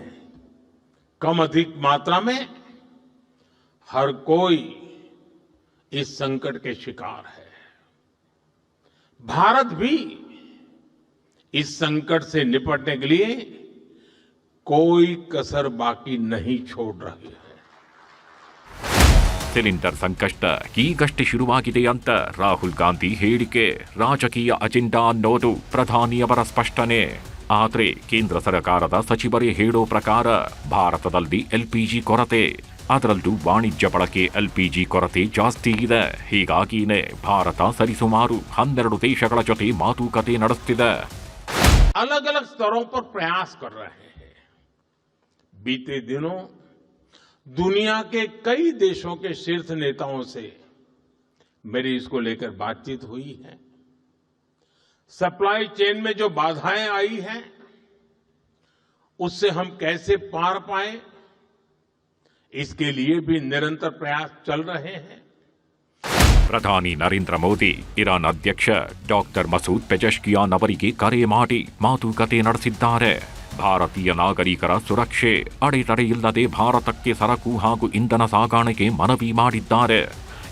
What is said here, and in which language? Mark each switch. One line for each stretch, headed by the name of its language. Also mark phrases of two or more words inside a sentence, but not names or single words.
Hindi: कम अधिक मात्रा में हर कोई इस संकट के शिकार है. भारत भी इस संकट से निपटने के लिए कोई कसर बाकी नहीं छोड़ रही है.
Kannada: ಸಿಲಿಂಡರ್ ಸಂಕಷ್ಟ ಈಗಷ್ಟೇ ಶುರುವಾಗಿದೆ ಅಂತ ರಾಹುಲ್ ಗಾಂಧಿ ಹೇಳಿಕೆ ರಾಜಕೀಯ ಅಜೆಂಡಾ ಅನ್ನೋದು ಪ್ರಧಾನಿಯವರ ಸ್ಪಷ್ಟನೆ. ಆದರೆ ಕೇಂದ್ರ ಸರ್ಕಾರದ ಸಚಿವರೇ ಹೇಳೋ ಪ್ರಕಾರ ಭಾರತದಲ್ಲಿ LPG ಕೊರತೆ, ಅದರಲ್ಲೂ ವಾಣಿಜ್ಯ ಬಳಕೆ LPG ಕೊರತೆ ಜಾಸ್ತಿ ಇದೆ. ಹೀಗಾಗಿನೇ ಭಾರತ ಸರಿಸುಮಾರು 12 ದೇಶಗಳ ಜೊತೆ ಮಾತುಕತೆ ನಡೆಸುತ್ತಿದೆ.
Hindi: अलग अलग स्तरों पर प्रयास कर रहे हैं. बीते दिनों दुनिया के कई देशों के शीर्ष नेताओं से मेरी इसको लेकर बातचीत हुई है.
English: supply chain
Hindi: में जो बाधाएं आई हैं, उससे हम कैसे पार पाएं, इसके लिए भी निरंतर प्रयास चल रहे हैं.
Kannada: ಪ್ರಧಾನಿ ನರೇಂದ್ರ ಮೋದಿ ಇರಾನ್ ಅಧ್ಯಕ್ಷ ಡಾಕ್ಟರ್ ಮಸೂದ್ ಪೆಜೆಶ್ಕಿಯಾನ್ ಅವರಿಗೆ ಕರೆ ಮಾಡಿ ಮಾತುಕತೆ ನಡೆಸಿದ್ದಾರೆ. ಭಾರತೀಯ ನಾಗರಿಕರ ಸುರಕ್ಷೆ, ಅಡೆತಡೆಯಿಲ್ಲದೆ ಭಾರತಕ್ಕೆ ಸರಕು ಹಾಗೂ ಇಂಧನ ಸಾಗಾಣಿಕೆ ಮನವಿ ಮಾಡಿದ್ದಾರೆ.